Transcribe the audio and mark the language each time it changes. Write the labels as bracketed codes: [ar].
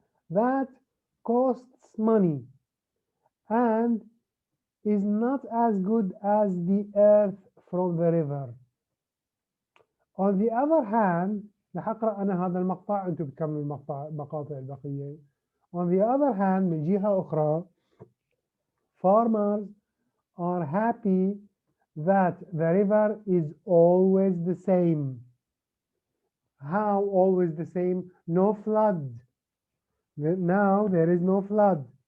[en] That costs money and is not as good as the earth from the river. On the other hand, [ar] رح أقرأ أنا هذا المقطع أنتم بتكملوا المقاطع البقية. [en] On the other hand, [ar] من جهة أخرى, [en] farmers are happy that the river is always the same. How always the same? No flood. Now there is no flood.